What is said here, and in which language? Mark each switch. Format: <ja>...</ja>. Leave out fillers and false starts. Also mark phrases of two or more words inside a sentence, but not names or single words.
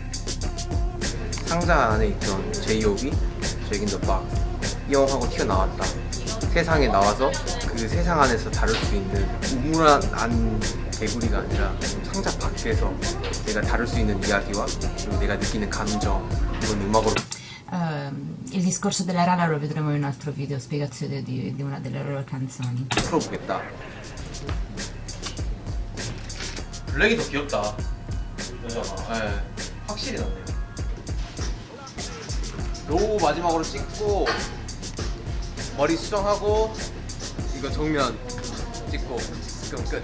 <ko>상자 안에 있던 제이홉이 잭 인 더 박스 이용하고 튀어나왔다. 세상에 나와서 그 세상 안에서 다룰 수 있는 우물안 개구리가 아니라 상자 밖에서 내가 다룰 수 있는 이야기와 그리고 내가 느끼는 감정 이건 음악으로</ko> <it>Il discorso della rana lo vedremo in un altro video, spiegazione di una delle loro canzoni.</it> <ko>풀어보겠다. 블랙이 더 귀엽다. 여자가. 네. 확실히 낫네요. 로우 마지막으로 찍고 머리 수정하고 이거 정면 찍고 그럼 끝.</ko>